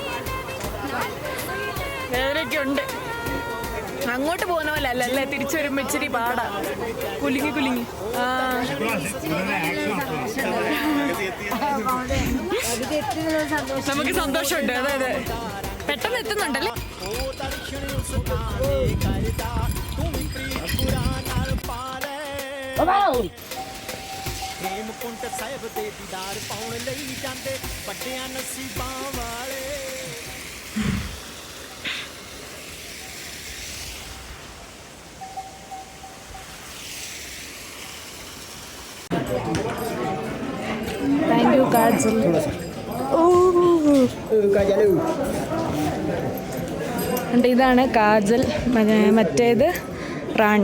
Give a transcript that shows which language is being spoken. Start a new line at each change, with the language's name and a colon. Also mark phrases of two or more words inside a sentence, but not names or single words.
Malayalam: വേദനയൊക്കെ ഉണ്ട്. അങ്ങോട്ട് പോകുന്ന പോലെ അല്ലല്ലേ, തിരിച്ചു വരുമ്പോൾ ഇച്ചിരി പാടാ. കുലുങ്ങി നമുക്ക് സന്തോഷമുണ്ട്. അതെ പെട്ടെന്ന് എത്തുന്നുണ്ടല്ലേ.
Punjabi: ਹੇਮਕੁੰਟ ਸਾਹਿਬ ਦੇ ਦੀਦਾਰ ਪਾਉਣ ਲਈ ਜਾਂਦੇ ਵੱਡਿਆਂ ਨਸੀਬਾਂ ਵਾਲੇ।
English: Thank you Kajal.
Malayalam: ഇതാണ് കാജൽ, മറ്റേത് റാണി.